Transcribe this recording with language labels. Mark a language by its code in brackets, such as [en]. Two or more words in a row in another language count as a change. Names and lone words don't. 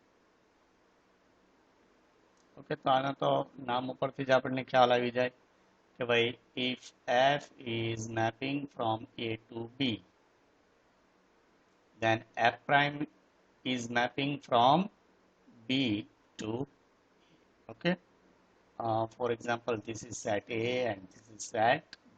[gu] Okay, તો આના તો નામ ઉપરથી જ આપણને ખ્યાલ આવી જાય કે ભાઈ [en] if f is mapping from A to B, then f prime is mapping from B to A. Okay, for example, this is set A and this is set B.